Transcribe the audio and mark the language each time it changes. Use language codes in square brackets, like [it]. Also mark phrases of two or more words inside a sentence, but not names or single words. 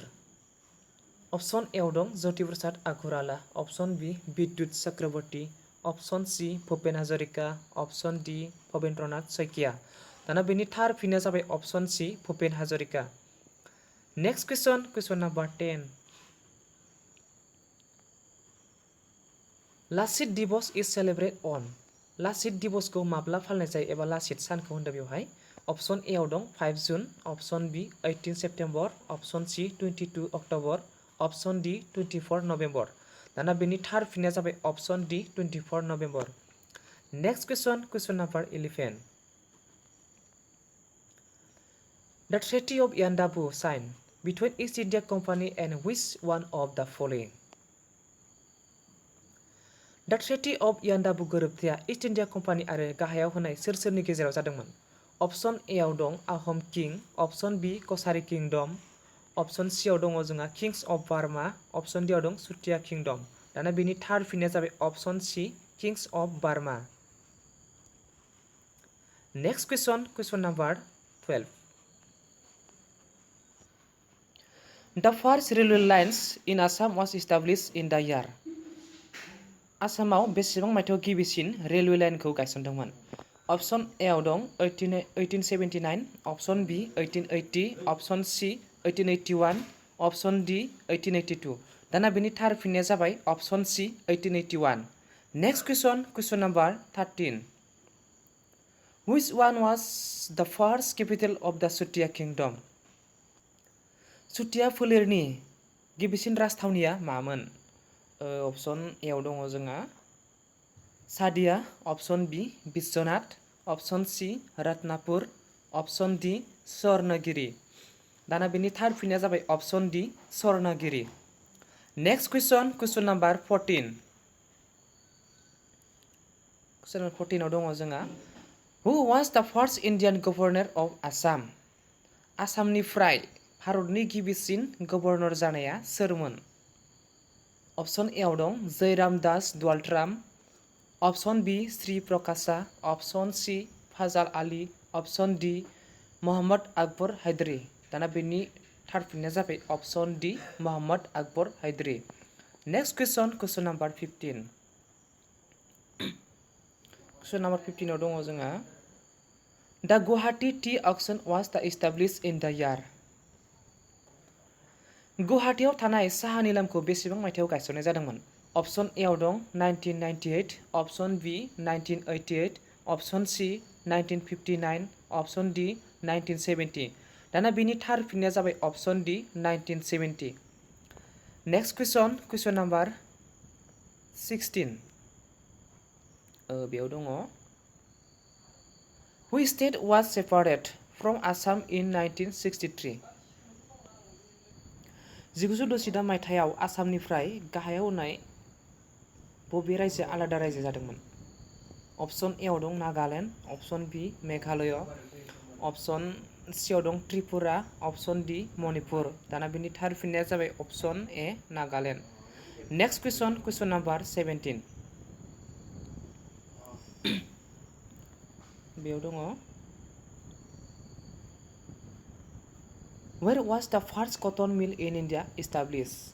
[brx] अप्शन ए आव दं ज्योति प्रसाद आगरवाला, अप्शन बी बिद्युत चक्रवर्ती, अप्शन सी भूपेन हाजरिका, अप्शन डी भवेन्द्रनाथ शइकिया। दाना बेनि थार फिननाया जाबाय अप्शन सी भूपेन हाजरिका। [en] next question number 10 Lachit Divas is celebrated on. [brx] Lachit दिवसखौ माब्ला फालिनाय जायो एबा लाचित सानखौ होनदों बेवहाय अप्शन ए आव दं 5 जुन अप्शन बी 18 सेप्टेम्बर अप्शन सी 22 अक्ट'बर अप्शन डी 24 नभेम्बर दाना बेनि थार फिननाया जाबाय अप्शन डी 24 नभेम्बर [en] next question number [brx] 11 [en] The Threaty of Yandaboo signed between East India Company and which one of the following? [brx] The Threaty of Yandaboo गोरोबथाया ईस्ट इंडिया कम्पानी आरो गाहायाव होनाय सोरनि गेजेराव जादोंमोन अप्शन ए आव दं आहम किं अप्शन बी कचारी किंगडम अप्शन सी आव दङ जोंहा [en] Kings of Burma [brx] अप्शन डी आव दं सुतिया किंगडम दाना बेनि थार फिननाया जाबाय अप्शन सी [en] Kings of Burma next question number 12 The first railway lines in Assam was established in the [brx] year आसामाव बेसेबां मायथाइयाव गिबिसिन रेलवे लाइनखौ गायसनदोंमोन अप्शन ए आव दं 1879 अप्शन बी 1880 अप्शन सी 1881 अप्शन डी 1882 दाना बेनि थार फिननाया जाबाय अप्शन सी 1881 [en] next question number [brx] 13 [en] Which one was the first capital of the Sadiya Kingdom? [brx] सुतिया फोलेरनि गिबिसिन राजथावनिया मामोन अप्शन ए आव दङ जोंहा सादिया अप्शन बी बिश्वनाथ अप्शन सी रत्नापुर अप्शन डी स्वर्णगिरि दाना बेनि थार फिननाया जाबाय अप्शन डी स्वर्णगिरि [en] next question number 14 question number 14 [brx] आव दङ जोंहा [en] Who was the first Indian governor of Assam? [brx] आसामनिफ्राय भारतनि गिबिसिन गभर्नर जानाया सोरमोन अप्शन ए आव दं जयरामदास दाउल्ट्राम अप्शन बी श्री प्रकाशा अप्शन सी फाजाल आली अप्शन डी मोहम्मद अकबर हायदारी दाना बेनि थार फिननाया जाबाय अप्शन डी मोहम्मद अकबर हायदारी [en] next question number 15 question number 15 [brx] आव दङ जोंहा [en] the Guwahati tea auction was the established in the year [brx] गुवाहाटीयाव थानाय साहा निलामखौ बेसेबां मायथाइयाव गायसननाय जादोंमोन अप्शन ए आव दं 1998 अप्शन बी 1988 अप्शन सी 1959 अप्शन डी 1970 दाना बेनि थार फिननाया जाबाय अप्शन डी 1970 [en] next question number 16 [brx] बेयाव दङ [en] Which state was separated from Assam in 1963 1963 [brx] मायथाइयाव आसामनिफ्राय गाहायाव होनाय बबे रायजोआ आलादा रायजो जादोंमोन अप्शन ए आव दं नागालेण्ड अप्शन बी मेघालय अप्शन सी आव दं त्रिपुरा अप्शन डी मणिपुर दाना बेनि थार फिननाया जाबाय अप्शन ए नागालेण्ड [en] next question number [brx] 17 बेयाव दङ [en] Where was the first cotton mill in India established?